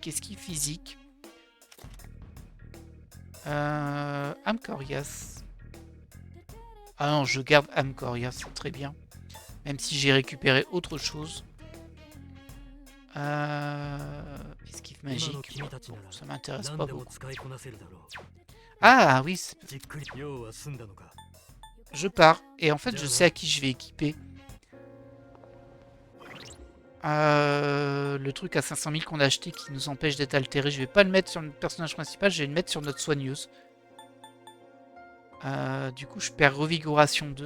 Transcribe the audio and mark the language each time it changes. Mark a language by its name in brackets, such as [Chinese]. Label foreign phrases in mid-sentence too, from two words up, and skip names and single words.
[French] Qu'est-ce qui est physique? Amcorias. Ah non, je garde Amcorias, très bien. Même si j'ai récupéré autre chose. Esquive [Japanese] 今の [French] magique. [Japanese] 君たち [French] Bon, [Japanese] なら [French] ça m'intéresse [Japanese] 何 [French] pas [Japanese] でも [French] beaucoup. [Japanese] 使いこなせるだろう。 [French] Ah oui, [Japanese] じっくり用は済んだのか。 [French] je pars. Et en fait, je sais à qui je vais équiper. Le truc à 500 000 qu'on a acheté qui nous empêche d'être altéré, je vais pas le mettre sur le personnage principal, je vais le mettre sur notre soigneuse. Du coup, je perds revigoration 2.